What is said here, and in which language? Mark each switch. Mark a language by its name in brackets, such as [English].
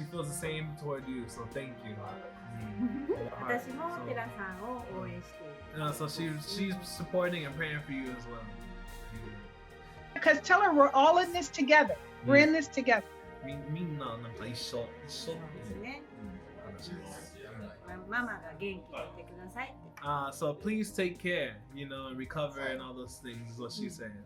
[English] She feels the same toward you, so thank you. [Japanese] 私もテラさんを応援している。 [English] So she's supporting and praying for you as well. Because tell her we're all in this together. We're in this together. [Japanese] みんななんか一緒ですね。話です。ママが元気でいてくださいって。 [English] So please take care, you know, and recover and all those things is what she says.